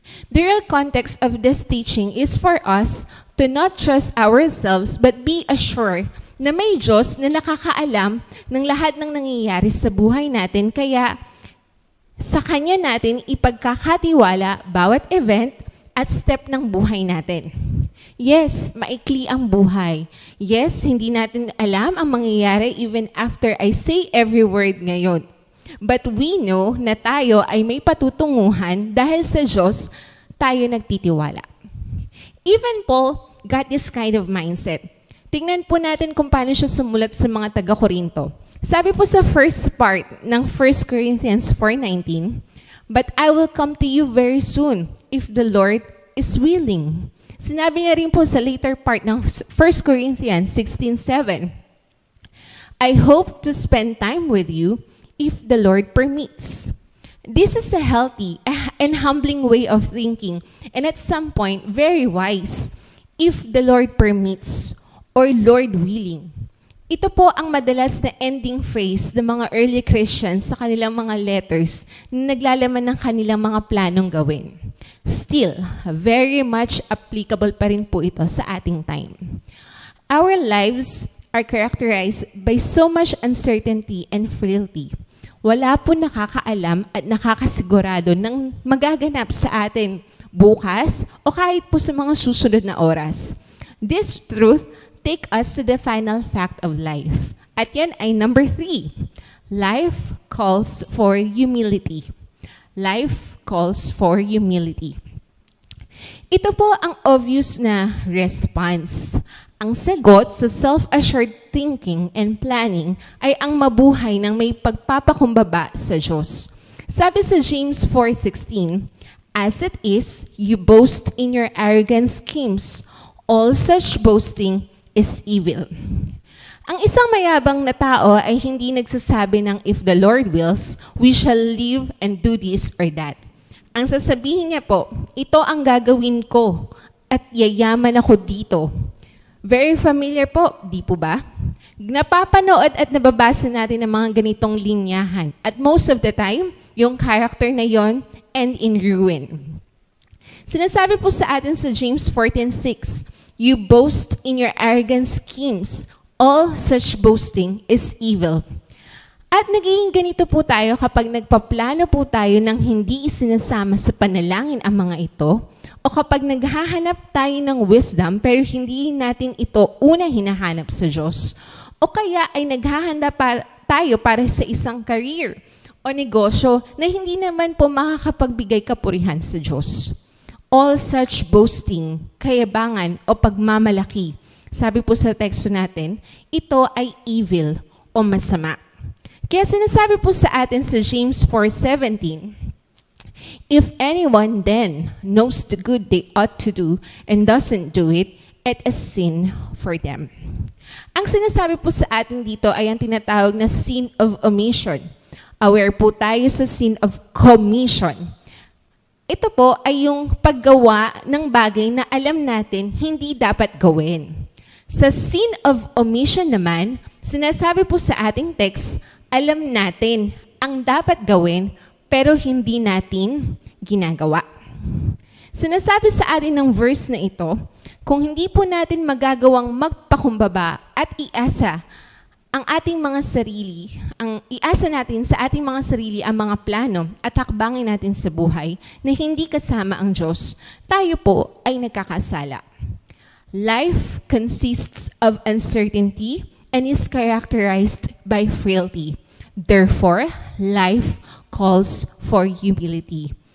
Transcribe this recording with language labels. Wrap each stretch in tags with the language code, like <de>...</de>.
<en>The real context of this teaching is for us to not trust ourselves but be assured</en> <tl>na may Diyos na nakakaalam ng lahat ng nangyayari sa buhay natin, kaya sa Kanya natin ipagkakatiwala bawat event at step ng buhay natin. Yes, maikli ang buhay. Yes, hindi natin alam ang mangyayari</tl> <en>even after I say every word</en> <tl>ngayon.</tl> <en>But we know</en> <tl>na tayo ay may patutunguhan dahil sa Diyos tayo nagtitiwala.</tl> <en>Even Paul got this kind of mindset.</en> <tl>Tingnan po natin kung paano siya sumulat sa mga taga-Korinto. Sabi po sa</tl> <en>first part ng 1 Corinthians 4:19, but I will come to you very soon if the Lord is willing.</en> <tl>Sinabi niya rin po sa</tl> <en>later part ng 1 Corinthians 16:7, I hope to spend time with you if the Lord permits. This is a healthy and humbling way of thinking, and at some point, very wise, if the Lord permits or Lord willing.</en> <tl>Ito po ang madalas na ending phrase ng mga early Christians sa kanilang mga letters na naglalaman ng kanilang mga planong gawin.</tl> <en>Still, very much applicable</en> <tl>pa rin po ito sa ating time.</tl> <en>Our lives are characterized by so much uncertainty and frailty.</en> <tl>Wala po nakakaalam at nakakasigurado ng magaganap sa atin bukas o kahit po sa mga susunod na oras.</tl> <en>This truth take us to the final fact of life.</en> <tl>At yan ay</tl> <en>number 3. Life calls for humility. Life calls for humility.</en> <tl>Ito po ang obvious na response. Ang sagot sa</tl> <en>self-assured thinking and planning</en> <tl>ay ang mabuhay ng may pagpapakumbaba sa Diyos.</tl> <en>Sabi sa James 4:16, as it is, you boast in your arrogant schemes. All such boasting is evil.</en> <tl>Ang isang mayabang na tao ay hindi nagsasabi ng</tl> <en>if the Lord wills, we shall live and do this or that.</en> <tl>Ang sasabihin niya po, ito ang gagawin ko at yayaman ako dito.</tl> <en>Very familiar</en> <tl>po, di po ba? Napapanood at nababasa natin ang mga ganitong linyahan.</tl> <en>At most of the time, yung character</en> <tl>na yon</tl> <en>end in ruin.</en> <tl>Sinasabi po sa atin sa</tl> <en>James 14:6, you boast in your arrogant schemes. All such boasting is evil.</en> <tl>At naging ganito po tayo kapag nagpaplano po tayo ng hindi isinasama sa panalangin ang mga ito, o kapag naghahanap tayo ng wisdom pero hindi natin ito una hinahanap sa Diyos, o kaya ay naghahanda tayo para sa isang career o negosyo na hindi naman po makakapagbigay kapurihan sa Diyos.</tl> <en>All such boasting,</en> <tl>kayabangan o pagmamalaki, sabi po sa teksto natin, ito ay evil o masama. Kaya sinasabi po sa atin sa</tl> <en>James 4:17, if anyone then knows the good they ought to do and doesn't do it, it is sin for them.</en> <tl>Ang sinasabi po sa atin dito ay ang tinatawag na sin of omission. Aware po tayo sa sin of commission. Ito po ay yung paggawa ng bagay na alam natin hindi dapat gawin. Sa sin of omission naman, sinasabi po sa ating text, alam natin ang dapat gawin pero hindi natin ginagawa. Sinasabi sa atin ng verse na ito, kung hindi po natin magagawang magpakumbaba at iasa ang ating mga sarili, iasa natin sa ating mga sarili ang mga plano at hakbangin natin sa buhay na hindi kasama ang Diyos, tayo po ay nagkakasala.</tl> <en>Life consists of uncertainty and is characterized by frailty. Therefore, life calls for humility.</en>